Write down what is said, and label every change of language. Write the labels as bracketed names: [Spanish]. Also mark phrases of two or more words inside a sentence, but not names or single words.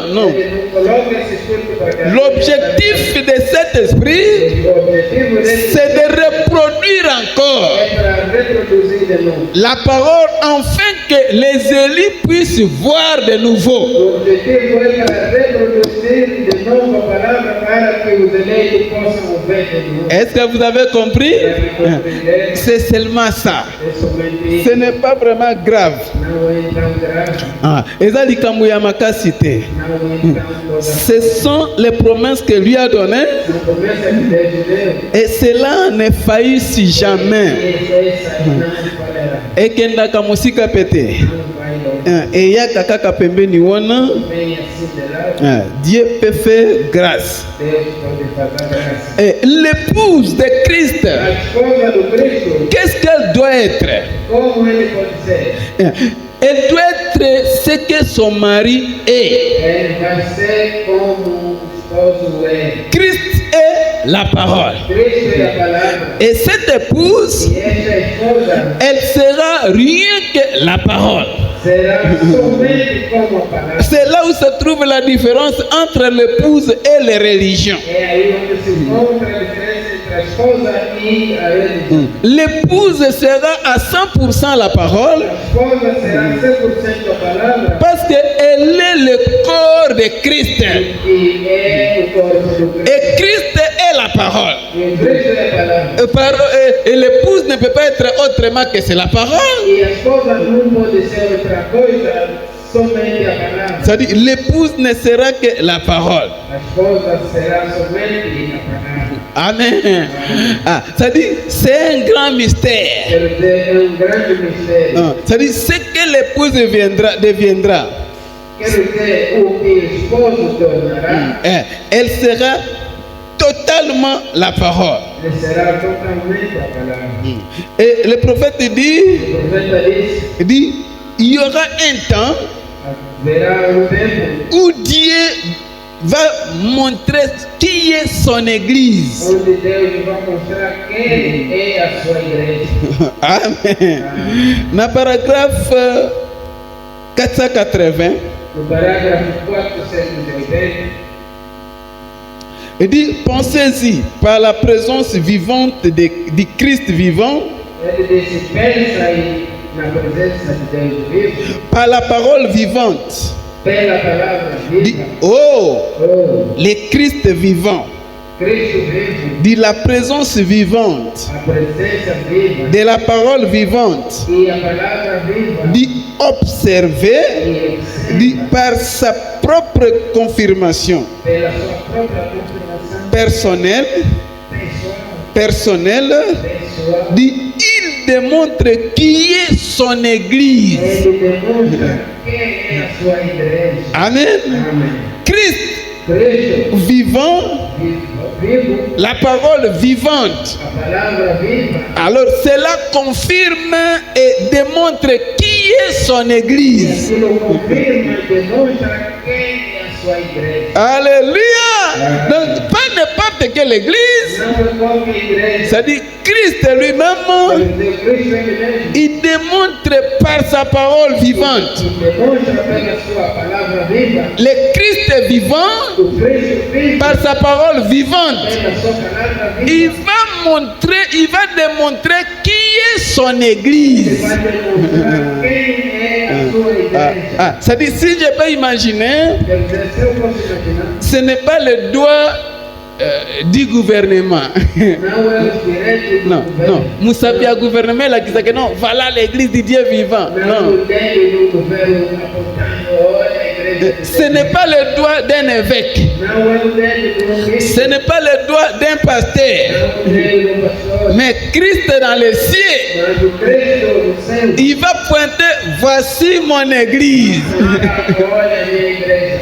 [French] Non. [Portuguese] Ele não coloca esse espírito para que [French] L'objectif de cet esprit, [Portuguese] o objetivo dele [French] c'est de reproduire encore [Portuguese] é para reproduzir de novo. [French] la parole afin que les élus puissent voir de nouveau. [Portuguese] O objetivo é para reproduzir de novo a palavra para que os eleitos possam ver de novo. [French] Est-ce que vous avez compris? C'est seulement ça. [Portuguese] É somente [French] Ce [Portuguese] isso. [French] n'est pas vraiment grave. [Portuguese] Não é tão grave. [Lingala] Ah, eza likambo ya makasi te. [Portuguese] Não é tão [French] Ce sont les promesses que lui a données [Portuguese] Não começa de Deus. [French] et cela ne faillisse jamais. [Portuguese] Essa não falhará. [Lingala] Ekendaka mosika pete. [Portuguese] Não vai longe. [Lingala] Eyaka kaka pembeni wana. [Portuguese] Vem assim de lado. [French] Dieu peut faire grâce. [Portuguese] Deus pode fazer graça. [French] Et l'épouse de Christ, [Portuguese] A esposa do Cristo, [French] qu'est-ce qu'elle doit être? [Portuguese] como ele pode ser? [French] Elle doit être ce que son mari est. [Portuguese] Ele vai ser como o esposo é. [French] Christ est la parole. [Portuguese] Cristo é a palavra. [French] Et cette épouse, [Portuguese] E esta esposa [French] elle sera rien que la parole. [Portuguese] será somente como a palavra. [French] C'est là où se trouve la différence entre l'épouse et les religions. [Portuguese] É aí onde se encontra a diferença entre a esposa e a religião. [French] L'épouse sera à 100% la parole [Portuguese] A esposa será 100% a palavra [French] parce qu'elle est le corps de Christ. [Portuguese] e é o corpo do Cristo. [French] Et Christ est la parole. [Portuguese] E Cristo é a palavra. [French] Et l'épouse ne peut pas être autrement que c'est la parole. [Portuguese] E a esposa não pode ser outra coisa, somente a palavra. [French] C'est-à-dire, l'épouse ne sera que la parole. [Portuguese] A esposa será somente a palavra. [French] Amen. Ah, c'est-à-dire, c'est un grand mystère. [Portuguese] Quer dizer, é grande mistério. [French] Ah, c'est-à-dire, ce que l'épouse deviendra, [Portuguese] Quer dizer, o que o esposo tornará, [French] elle sera totalement la parole. [Portuguese] ele será totalmente a palavra. [French] Et le prophète dit, [Portuguese] O profeta diz, [French] il y aura un temps [Portuguese] haverá tempo [French] où Dieu va montrer qui est son église. [Portuguese] onde Deus vai mostrar quem é a sua igreja. [French] Amen. Na paragraphe 480, [Portuguese] No parágrafo 480, [French] il dit, pensez-y, par la présence vivante du Christ vivant, [Portuguese] ele disse, pensa aí na presença de Deus vivo, [French] par la parole vivante, [Portuguese] pela palavra [French] dit, [Portuguese] viva, oh, oh, [French] le Christ vivant, [Portuguese] Cristo vivo, [French] dit la présence vivante, [Portuguese] a presença viva [French] de la parole vivante, [Portuguese] e a palavra viva, [French] dit observer, [Portuguese] e [French] dit par sa propre confirmation [Portuguese] pela sua própria confirmação [French] personnelle, [Portuguese] pessoal, [French] dit il démontre qui est son église. [Portuguese] ele demonstra quem é a sua igreja. [French] Amen. [Portuguese] Amém. [French] Christ [Portuguese] Cristo [French] vivant, [Portuguese] vivo, [French] la parole vivante. [Portuguese] a palavra viva, [French] Alors cela confirme et démontre qui est son [Portuguese] e [French] église. [Portuguese] aquilo confirma e demonstra quem é a sua igreja. [French] Alléluia. Donc pas n'importe quelle église. [Portuguese] Não é qualquer igreja. [French] C'est-à-dire Christ lui-même, [Portuguese] Cristo é mesmo. [French] il démontre par sa parole vivante. [Portuguese] E demonstra pela sua palavra viva, [French] Le Christ vivant, [Portuguese] o Cristo vivo, [French] par sa parole vivante, [Portuguese] pela sua palavra [French] il [Portuguese] viva, [French] va démontrer qui est son église. [Portuguese] vai demonstrar quem é a sua igreja. [French] C'est-à-dire, si je peux imaginer, [Portuguese] Quer dizer, se eu posso imaginar, [French] ce n'est pas le doigt du gouvernement. [Portuguese] não é os direitos do [French] Non, [Portuguese] governo. [French] non. Moussapia gouvernement là qui dit que non, voilà l'église du Dieu vivant. [Portuguese] Não [French] Non. [Portuguese] o dedo do governo apontando, olha a igreja de [French] Ce n'est pas le doigt d'un évêque. [Portuguese] Não é o dedo do bispo, [French] Ce n'est pas le doigt d'un pasteur. [Portuguese] não é o dedo do pastor, [French] Mais Christ est dans les cieux. [Portuguese] mas o Cristo do céu. [French] Il va pointer, voici mon église. [Portuguese] Olha a minha igreja.